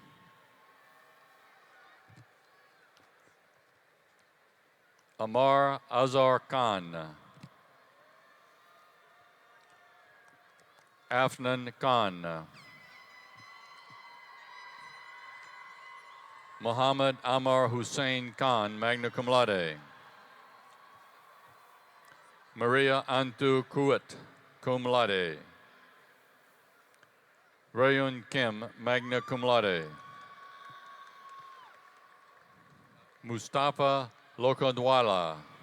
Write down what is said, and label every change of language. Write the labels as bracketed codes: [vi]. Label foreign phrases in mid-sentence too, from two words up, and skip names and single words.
[en] Amar Azar Khan. Afnan Khan. Muhammad Amar Hussein Khan, [la] magna cum laude. [en] Maria Antu Kuat, [la] cum laude. [en] Rayun Kim, [la] magna cum laude. [en] Mustafa Lokandwala.